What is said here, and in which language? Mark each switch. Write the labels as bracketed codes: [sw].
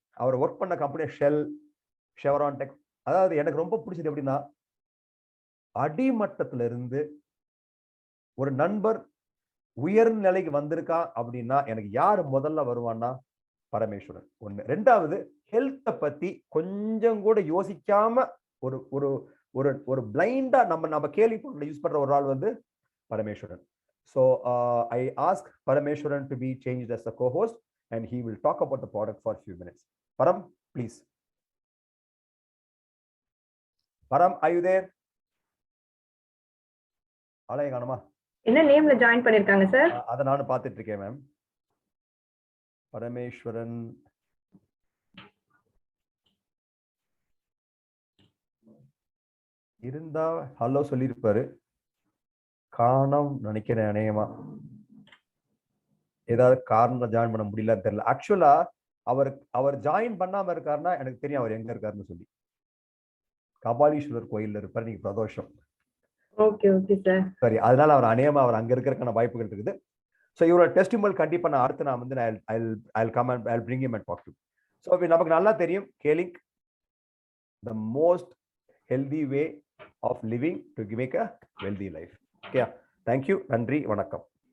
[ta] அவர் work பண்ண company shell, ஷெவரான் tech. அதாவது எனக்கு ரொம்ப பிடிச்சது எப்படின்னா, அடிமட்டத்துல இருந்து ஒரு நண்பர் உயர் நிலைக்கு வந்திருக்கா அப்படின்னா எனக்கு யாரு முதல்ல வருவான்னா பரமேஸ்வரன். 1. 2வது ஹெல்த்தை பத்தி கொஞ்சம் கூட யோசிக்காம ஒரு ஒரு ஒரு ஒரு பிளைண்டா நம்ம கேள்வி யூஸ் பண்ற ஒரு ஆள் வந்து Parameswaran. [en] So I ask Parameshwaran to be changed as a co-host and he will talk about the product for a few minutes. Param, please. Param, are you there? [ta] ஆளே காணுமா? என்ன நேம்ல ஜாயின் பண்ணிருக்காங்க சார்? அத நானும் பார்த்துட்டு இருக்கேன் மேம். பரமேஸ்வரன் இருந்தா ஹலோ சொல்லியிருப்பாரு. காணோம் நினைக்கிறேன். அநேகமா ஏதாவது காரணம் ஜாயின் பண்ண முடியலன்னு தெரியல. ஆக்சுவலா அவர் ஜாயின் பண்ணாம இருக்காருன்னா எனக்கு தெரியும் அவர் எங்க இருக்காருன்னு சொல்லி. கபாலீஸ்வரர் கோயில்ல இருப்பார் நீங்க பிரதோஷம். Okay okay sir. சரி, அதனால அவர் அநேகமா அவர் அங்க இருக்கிறதுக்கான வாய்ப்புகள் இருக்குது. ஸோ இவரோட டெஸ்டிமல் கண்டிப்பா நான் அடுத்து நான் வந்து [en] I bring him and talk to. [ta] So நமக்கு நல்லா தெரியும் calling [en] the most healthy way of living to make a wealthy life. Okay, thank you. [ta] நன்றி, வணக்கம்.